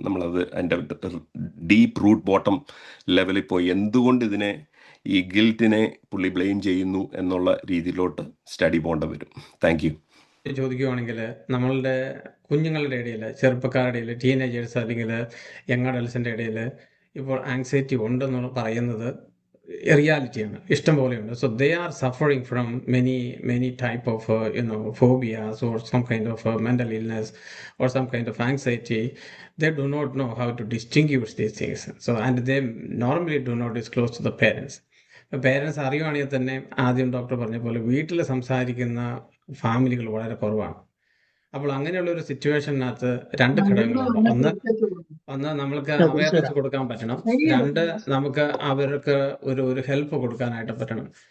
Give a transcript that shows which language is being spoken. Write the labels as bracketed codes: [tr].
[ml] നമ്മളത് അതിൻ്റെ deep root bottom ലെവലിൽ പോയി എന്തുകൊണ്ട് ഇതിനെ ഈ ഗിൽറ്റിനെ പുള്ളി ബ്ലെയിം ചെയ്യുന്നു എന്നുള്ള രീതിയിലോട്ട് സ്റ്റഡി പോകേണ്ടി വരും. [en] Thank you. [ml] ചോദിക്കുകയാണെങ്കിൽ നമ്മളുടെ കുഞ്ഞുങ്ങളുടെ ഇടയിൽ, ചെറുപ്പക്കാരുടെ ഇടയിൽ, ടീനേജേഴ്സ് അല്ലെങ്കിൽ യങ് അഡൽസിൻ്റെ ഇടയിൽ ഇപ്പോൾ ആങ്സൈറ്റി ഉണ്ടെന്ന് പറയുന്നത് റിയാലിറ്റിയാണ്, ഇഷ്ടം പോലെയുണ്ട്. [en] So they are suffering from many type of phobias or some kind of mental illness or some kind of anxiety. They do not know how to distinguish these things. So and they normally do not disclose to the parents. [ml] Parents അറിയുവാണെങ്കിൽ തന്നെ ആദ്യം doctor പറഞ്ഞ പോലെ വീട്ടിൽ സംസാരിക്കുന്ന ഫാമിലികൾ വളരെ കുറവാണ്. അപ്പോൾ അങ്ങനെയുള്ള ഒരു സിറ്റുവേഷനകത്ത് 2 ഘടകങ്ങളുണ്ട്. ഒന്ന് നമ്മൾക്ക് അവയർനെസ് കൊടുക്കാൻ പറ്റണം, 2 നമുക്ക് അവർക്ക് ഒരു ഹെൽപ്പ് കൊടുക്കാനായിട്ട് പറ്റണം.